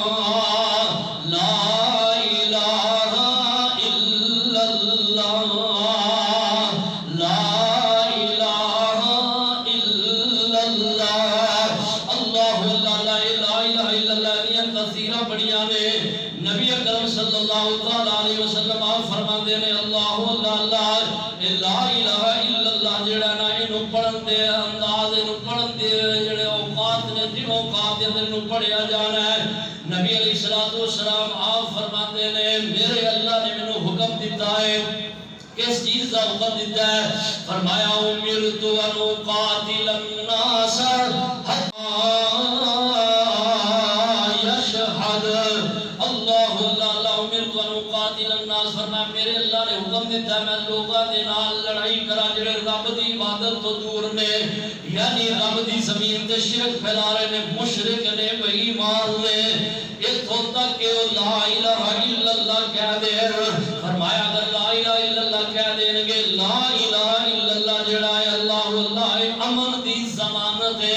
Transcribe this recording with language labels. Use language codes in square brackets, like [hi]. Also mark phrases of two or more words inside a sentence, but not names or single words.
[ar] لا الہ الا اللہ، لا الہ الا اللہ. اللہ لا الہ الا اللہ [pa] دیا کثیرہ بڑیاں نے. نبی اکرم [ar] صلی اللہ علیہ وسلم [pa] آپ فرماندے نے [ar] اللہ اللہ لا الہ الا اللہ [pa] جڑا نا اینو پڑھن دے انداز اینو پڑھن دے جڑے اوقات نے جن اوقات دے اندر اینو پڑھیا جانا ہے. نبی [ar] علیہ الصلوۃ والسلام [pa] آپ فرماندے نے میرے اللہ نے مینوں حکم دیتا ہے. [ur] کس چیز کا حکم دیتا ہے؟ فرمایا [ar] امرت ان اقاتل الناس حتى يشهد اللہ اللہ امرت ان اقاتل الناس. [pa] فرمایا میرے اللہ نے حکم دیتا ہے میں لوگاں دے نال لڑائی کرا جڑے رب دی عبادت تو دور نے، یعنی رب دی زمین تے شرک پھیلا رہے نے، مشرک نے، بے ایمان نے. اتھوں تک کہ وہ [ar] لا الہ الا اللہ [pa] کہہ دے. فرمایا اگر [ar] لا الہ الا اللہ [pa] کہہ دیں گے، [ar] لا الہ الا اللہ [pa] جڑا ہے اللہ اللہ امن دی ضمانت ہے.